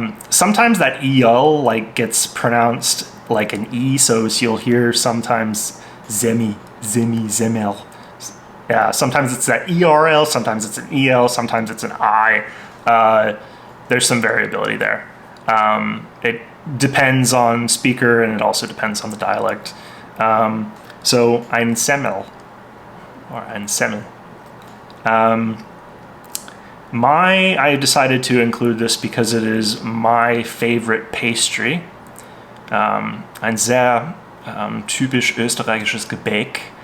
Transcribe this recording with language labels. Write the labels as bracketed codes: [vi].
[en] Sometimes that EL gets pronounced like an E, so you'll hear sometimes Zemi, Zemmel. Yeah, sometimes it's that ERL, sometimes it's an EL, sometimes it's an I. There's some variability there. It depends on speaker, and it also depends on the dialect. [de] So ein Semmel, [en] or [de] ein Semmel. [en] I decided to include this because it is my favorite pastry. [de] Ein sehr typisch österreichisches Gebäck.